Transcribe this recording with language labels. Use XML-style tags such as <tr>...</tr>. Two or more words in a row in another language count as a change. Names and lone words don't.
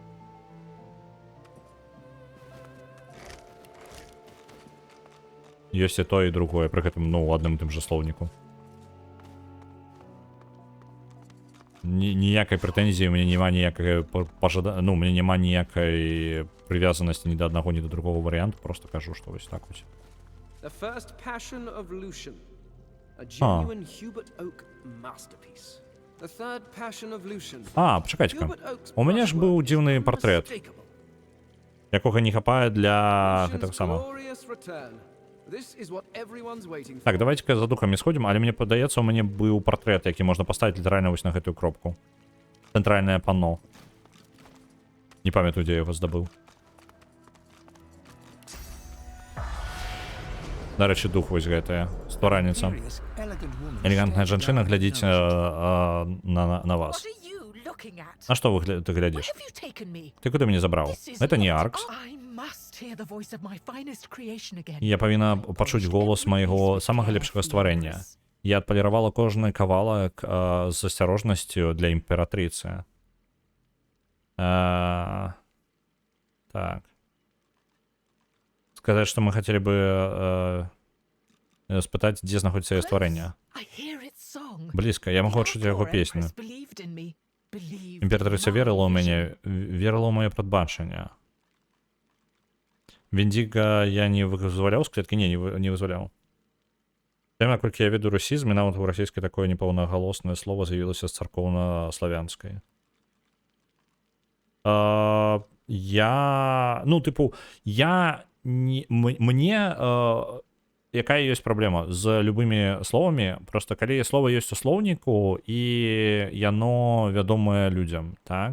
<be>Ёсць і тое, і другое, пры гэтым, ну, у адным тым жа слоўніку. Ніякай прэтэнзіі, у мяне няма ніякай ну, у мяне няма ніякай прывязанасці ні да аднаго, ні да другого варыянту, просто кажу, што вось так вось.</be> <en>The First Passion of Lucian, a genuine Hubert Oak masterpiece. The Third Passion of Lucian.</en> <be>Пачакайце-ка. У мяне ж быў дзіўны партрэт. якога не хапае для</be> <en>Lucian's</en> <be>гэтага самага.</be> <en>glorious return. This is what everyone's waiting for.</en> <be>Так, давайте-ка за духамі сходзім, але мне падаецца, у мяне быў партрэт, які можна паставіць літаральна вось на гэтую кропку. Цэнтральнае панно. Не памятаю, дзе я яго здабыў. Дарэчы, дух вось гэтая, стваральніца.</be> <en>Curious, elegant woman</en> <be>Элегантная</be> <en>stares</en> <be>жанчына</be> <en>down</en> <be>глядзіць</be> <en>at the</en> <be>на вас.</be> <en>What are you looking at?</en> <be>А што ты</be> <en>Where</en> <be>глядзіш?</be> <en>have you taken me?</en> <be>Ты куды мяне забраў?</be> <en>This is</en> <be>Гэта не</be> <en>not-</en> <be>Аркс.</be> <en>I must hear the voice of my finest creation again.</en> <be>Я павінна пачуць голас майго самага лепшага стварэння. Я адпаліравала кожны кавалак з асцярожнасцю для імператрыцы. Так. Сказаць, што мы хацелі бы спытаць, дзе знаходзіцца яе стварэнне.</be> <en>I hear its song.</en> <be>Блізка, я магу адчуць яго</be> <en>Your</en> <be>песню.</be> <en>empress believed in me, believed</en> <be>Імператрыца</be> <en>in my</en> <be>верыла ў</be> <en>vision.</en> <be>мяне, верыла ў маё прадбачанне. Вендіга я не вызваляў з клеткі? Не вызваляў. Тым, наколькі я веду расізм, і нават у расійскай такое непаўнагалоснае слова з'явілася з царкоўна-славянскай. Мне якая ёсць праблема з любымі словамі, просто калі слова ёсць у слоўніку і яно вядомае людзям, так?</be>